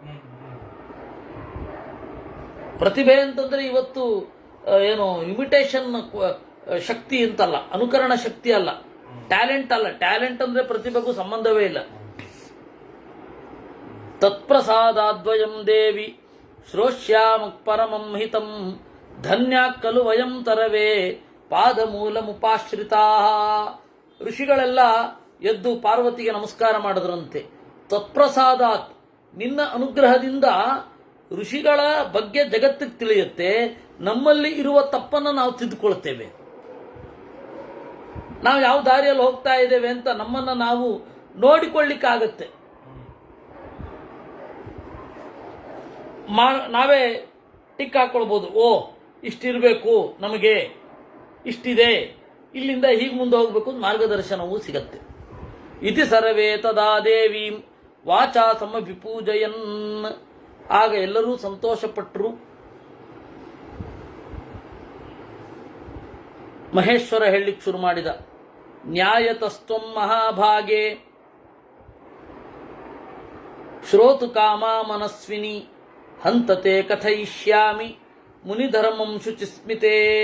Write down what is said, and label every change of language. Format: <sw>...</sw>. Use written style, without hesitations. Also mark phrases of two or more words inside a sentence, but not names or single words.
<kn>ಪ್ರತಿಭೆ ಅಂತಂದ್ರೆ ಇವತ್ತು ಏನು ಇಮಿಟೇಷನ್ ಶಕ್ತಿ ಅಂತಲ್ಲ, ಅನುಕರಣ ಶಕ್ತಿ ಅಲ್ಲ, ಟ್ಯಾಲೆಂಟ್ ಅಲ್ಲ. ಟ್ಯಾಲೆಂಟ್ ಅಂದ್ರೆ ಪ್ರತಿಭೆಗೂ ಸಂಬಂಧವೇ ಇಲ್ಲ.</kn> <sa>ತತ್ಪ್ರಸಾದಾದ್ವಯಂ ದೇವಿ ಶ್ರೋಷ್ಯಾಮ ಪರಮಂ ಹಿತಂ ಧನ್ಯ ಖಲು ವಯಂ ತರವೇ ಪಾದಮೂಲ ಮುಪಾಶ್ರಿತಾ.</sa> <kn>ಋಷಿಗಳೆಲ್ಲ ಎದ್ದು ಪಾರ್ವತಿಗೆ ನಮಸ್ಕಾರ ಮಾಡಿದ್ರಂತೆ. ತತ್ಪ್ರಸಾದಾತ್, ನಿನ್ನ ಅನುಗ್ರಹದಿಂದ ಋಷಿಗಳ ಬಗ್ಗೆ ಜಗತ್ತಿಗೆ ತಿಳಿಯುತ್ತೆ. ನಮ್ಮಲ್ಲಿ ಇರುವ ತಪ್ಪನ್ನು ನಾವು ತಿದ್ದುಕೊಳ್ತೇವೆ. ನಾವು ಯಾವ ದಾರಿಯಲ್ಲಿ ಹೋಗ್ತಾ ಇದ್ದೇವೆ ಅಂತ ನಮ್ಮನ್ನು ನಾವು ನೋಡಿಕೊಳ್ಳಿಕ್ಕಾಗತ್ತೆ. ನಾವೇ ಟಿಕ್ ಹಾಕೊಳ್ಬೋದು. ಓ, ಇಷ್ಟಿರಬೇಕು, ನಮಗೆ ಇಷ್ಟಿದೆ, ಇಲ್ಲಿಂದ ಹೀಗೆ ಮುಂದೆ ಹೋಗಬೇಕು, ಮಾರ್ಗದರ್ಶನವೂ ಸಿಗತ್ತೆ.</kn> <sa>ಇತಿ ಸರ್ವೇ ತದಾ ದೇವೀಂ ವಾಚಾ ಸಮಭಿಪೂಜಯನ್.</sa> <kn>ಆಗ ಎಲ್ಲರೂ ಸಂತೋಷಪಟ್ಟರು. ಮಹೇಶ್ವರ ಹೇಳಲಿಕ್ಕೆ ಶುರು ಮಾಡಿದ.</kn> <sa>ನ್ಯಾಯತಸ್ತ್ವಂ ಮಹಾಭಾಗೆ ಶ್ರೋತು ಕಾಮ ಮನಸ್ವಿನಿ ಹಂತತೆ ಕಥಯಿಷ್ಯಾಮಿ ಮುನಿಧರ್ಮಂ ಶುಚಿಸ್ಮಿತೆ.</sa>